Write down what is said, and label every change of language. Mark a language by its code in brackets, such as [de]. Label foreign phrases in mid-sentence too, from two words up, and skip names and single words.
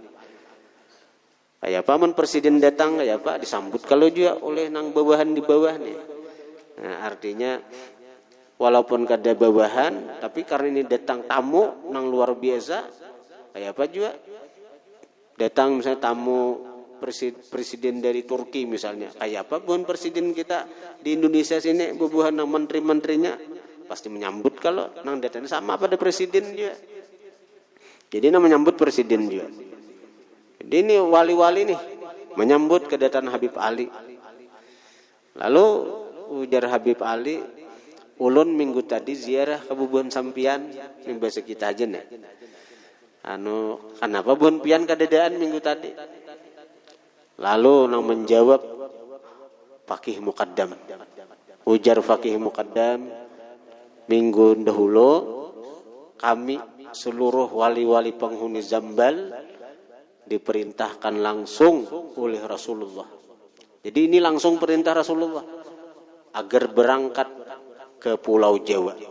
[bjn] Kayak apa men presiden datang, kayak apa disambut kalau juga oleh nang bawahan di bawah nih. Nah, artinya walaupun kada bawahan, tapi karena ini datang tamu nang luar biasa, kayak apa juga datang misalnya tamu presiden dari Turki misalnya, kayak apa bukan presiden kita di Indonesia sini bubuhan nang menteri-menterinya pasti menyambut kalau nang datang sama pada presiden juga. Jadi nang menyambut presiden juga. Jadi ini wali-wali nih menyambut kedatangan Habib Ali. Lalu ujar Habib Ali, ulun minggu tadi ziarah ke bubuhan sampian, ini bahasa kita aja nih. Kenapa bubuhan pian kadadaan minggu tadi? Lalu nang menjawab Fakih Muqaddam. Ujar Fakih Muqaddam, [id] minggu dahulu kami seluruh wali-wali penghuni Zambal diperintahkan langsung oleh Rasulullah. Jadi ini langsung perintah Rasulullah agar berangkat ke Pulau Jawa.